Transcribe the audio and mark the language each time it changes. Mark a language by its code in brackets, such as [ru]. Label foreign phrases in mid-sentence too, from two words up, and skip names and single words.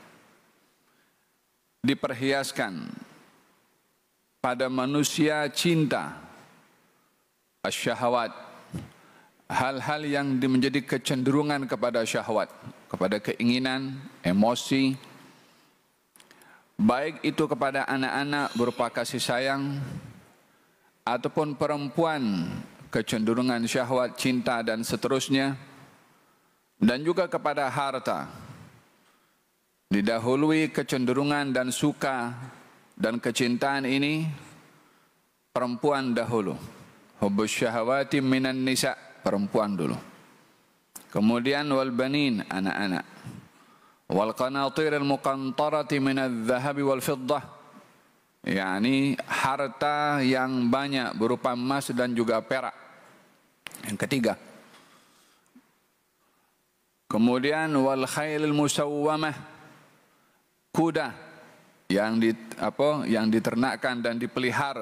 [id] Diperhiaskan pada manusia cinta, asyahawat, hal-hal yang menjadi kecenderungan kepada syahwat, kepada keinginan, emosi, baik itu kepada anak-anak berupa kasih sayang, ataupun perempuan kecenderungan syahwat, cinta dan seterusnya, dan juga kepada harta. Didahului kecenderungan dan suka dan kecintaan ini perempuan dahulu. [ar] حب الشهوات من النساء', [id] perempuan dulu. Kemudian [ar] والبنين, [id] anak-anak. [ar] والقناطير المقنطرة من الذهب والفضة, [id] yakni harta yang banyak berupa emas dan juga perak. Yang ketiga. Kemudian [ar] والخيل المسومة, [id] kuda yang diternakkan dan dipelihara.